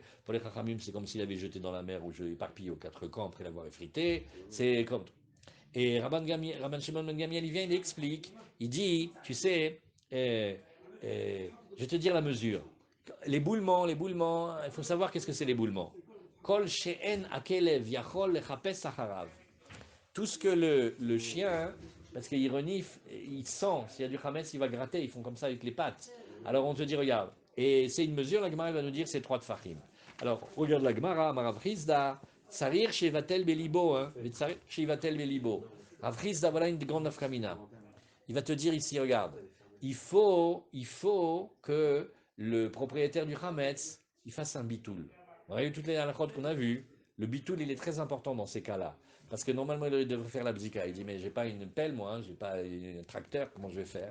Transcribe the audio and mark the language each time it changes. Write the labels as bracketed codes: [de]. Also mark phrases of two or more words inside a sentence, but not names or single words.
[fr] Pour les Chachamim, c'est comme s'il avait jeté dans la mer ou je l'ai éparpillé aux quatre camps après l'avoir effrité. C'est comme. Et Rabban Shimon Ben Gamiel, il vient, il explique. Il dit, tu sais, je vais te dire la mesure. Les boulements, il faut savoir qu'est-ce que c'est l'éboulement. [he] כל שאין הכלב יכול לחפש אחריו. [fr] Tout ce que le chien, parce qu'il renifle, il sent, s'il y a du chametz, il va gratter, ils font comme ça avec les pattes. Alors on te dit, regarde, et c'est une mesure, la Gemara va nous dire, c'est 3 tfachim. Alors, regarde la Gemara, [he] אמר רב חסדא צריך שיבטל בלבו צריך שיבטל בלבו. [fr] Rav Rizda, voilà une grande nafkamina. Il va te dire ici, regarde, il faut que le propriétaire du chametz, il fasse un bitoul. Vous voyez toutes les halachot qu'on a vues, le bitoul, il est très important dans ces cas-là. Parce que normalement, il devrait faire la bzika. Il dit, mais j'ai pas une pelle, moi, j'ai pas un tracteur, comment je vais faire?